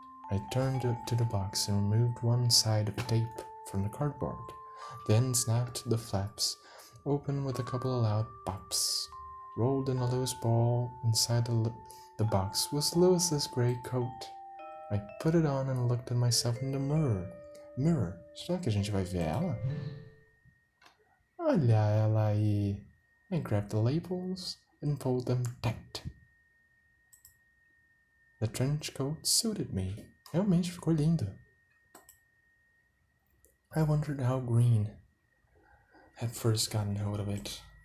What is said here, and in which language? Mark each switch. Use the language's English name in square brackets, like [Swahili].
[English] I turned to the box and removed one side of tape from the cardboard, then snapped the flaps open with a couple of loud pops. Rolled in a loose ball inside the box was Lois's gray coat. I put it on and looked at myself in the mirror. [Portuguese] Mirror, será que a gente vai ver ela? Olha ela aí. [English] I grabbed the labels and pulled them tight. The trench coat suited me. [Portuguese] Realmente ficou lindo. [English] I wondered how Green had first gotten hold of it.